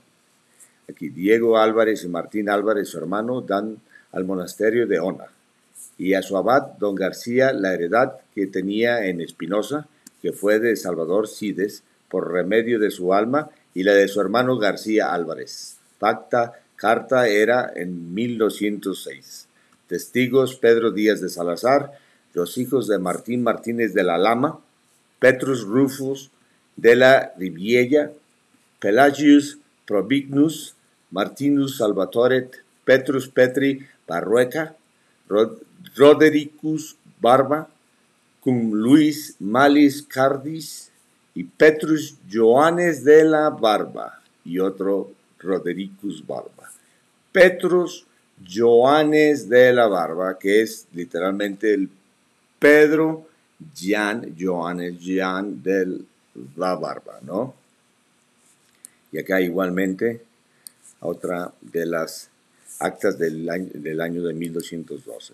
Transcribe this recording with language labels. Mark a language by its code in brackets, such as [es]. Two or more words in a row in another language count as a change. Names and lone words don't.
[es] Aquí Diego Álvarez y Martín Álvarez, su hermano, dan al monasterio de Ona, y a su abad, don García, la heredad que tenía en Espinosa, que fue de Salvador Cides, por remedio de su alma y la de su hermano García Álvarez. Carta era en 1206. Testigos: Pedro Díaz de Salazar, los hijos de Martín Martínez de la Lama, Petrus Rufus de la Riviella, Pelagius Probignus, Martinus Salvatoret, Petrus Petri Barrueca, Rodericus Barba, cum Luis Malis Cardis, y Petrus Joanes de la Barba, y otro Rodericus Barba. Petrus Joanes de la Barba, que es literalmente el Pedro Joanes de la Barba, ¿no? Y acá igualmente otra de las actas del año de 1212.